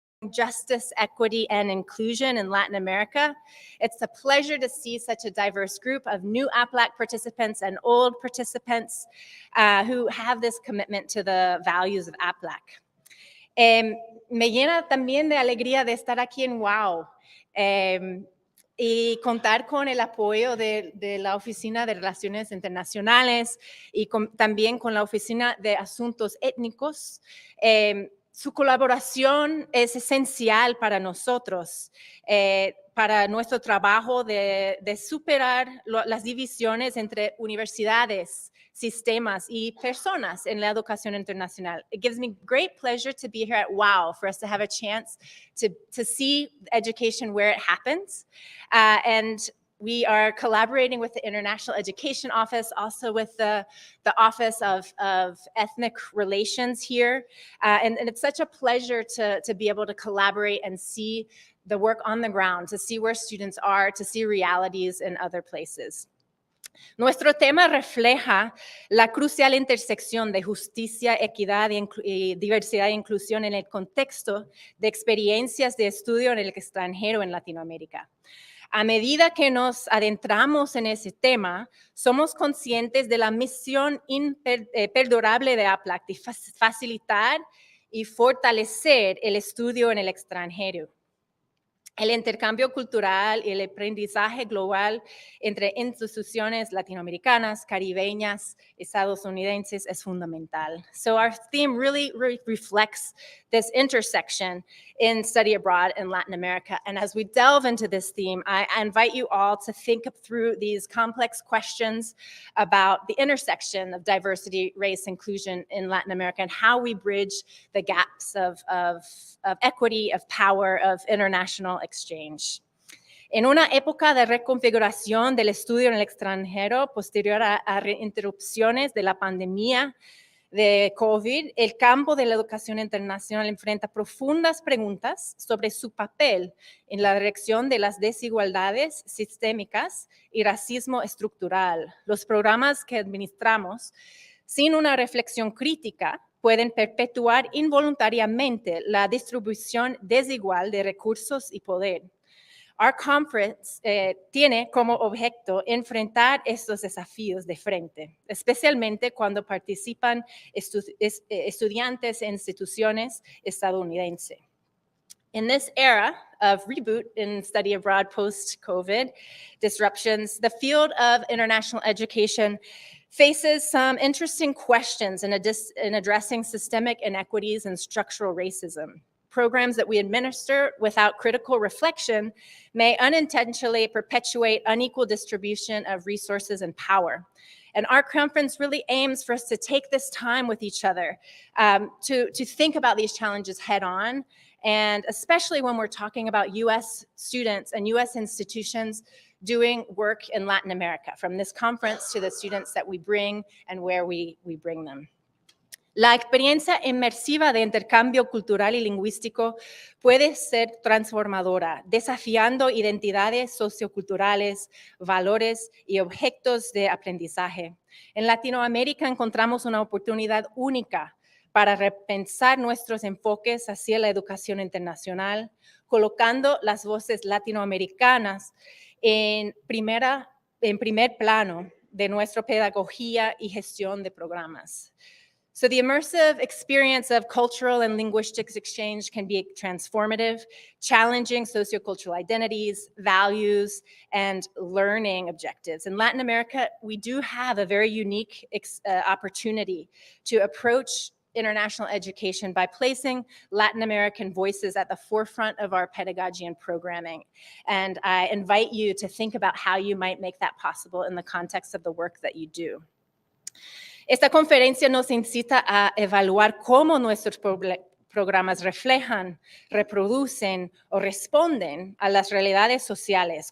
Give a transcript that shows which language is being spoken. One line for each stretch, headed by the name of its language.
English: justice, equity, and inclusion in Latin America. It's a pleasure to see such a diverse group of new AAPLAC participants and old participants who have this commitment to the values of AAPLAC.
Spanish: Me llena también de alegría de estar aquí en WOW y contar con el apoyo de la Oficina de Relaciones Internacionales y también con la Oficina de Asuntos Étnicos. Su colaboración es esencial para nosotros, para nuestro trabajo de superar las divisiones entre universidades, sistemas y personas en la educación internacional.
English: It gives me great pleasure to be here at WOW for us to have a chance to see education where it happens. And we are collaborating with the International Education Office, also with the Office of Ethnic Relations here. And it's such a pleasure to be able to collaborate and see the work on the ground, to see where students are, to see realities in other places.
Spanish: Nuestro tema refleja la crucial intersección de justicia, equidad y diversidad e inclusión en el contexto de experiencias de estudio en el extranjero en Latinoamérica. A medida que nos adentramos en ese tema, somos conscientes de la misión imperdurable de AAPLAC de facilitar y fortalecer el estudio en el extranjero. El intercambio cultural y el aprendizaje global entre instituciones latinoamericanas, caribeñas, estadounidenses es fundamental.
English: So our theme really reflects this intersection in study abroad in Latin America. And as we delve into this theme, I invite you all to think through these complex questions about the intersection of diversity, race, inclusion in Latin America and how we bridge the gaps of equity, of power, of international exchange.
Spanish: En una época de reconfiguración del estudio en el extranjero posterior a interrupciones de la pandemia de COVID, el campo de la educación internacional enfrenta profundas preguntas sobre su papel en la dirección de las desigualdades sistémicas y racismo estructural. Los programas que administramos, sin una reflexión crítica, pueden perpetuar involuntariamente la distribución desigual de recursos y poder.
English: Our conference
Spanish: tiene como objeto enfrentar estos desafíos de frente, especialmente cuando participan estudiantes en instituciones estadounidenses.
English: In this era of reboot in study abroad post-COVID disruptions, the field of international education faces some interesting questions in addressing systemic inequities and structural racism. Programs that we administer without critical reflection may unintentionally perpetuate unequal distribution of resources and power. And our conference really aims for us to take this time with each other to think about these challenges head on, and especially when we're talking about U.S. students and U.S. institutions doing work in Latin America, from this conference to the students that we bring and where we bring them.
Spanish: La experiencia inmersiva de intercambio cultural y lingüístico puede ser transformadora, desafiando identidades socioculturales, valores y objetos de aprendizaje. En Latinoamérica encontramos una oportunidad única para repensar nuestros enfoques hacia la educación internacional, colocando las voces latinoamericanas en primer plano de nuestra pedagogía y gestión de programas.
English: So the immersive experience of cultural and linguistics exchange can be transformative, challenging sociocultural identities, values, and learning objectives. In Latin America, we do have a very unique opportunity to approach international education by placing Latin American voices at the forefront of our pedagogy and programming. And I invite you to think about how you might make that possible in the context of the work that you do.
Spanish: Esta conferencia nos incita a evaluar cómo nuestros programas reflejan, reproducen o responden a las realidades sociales.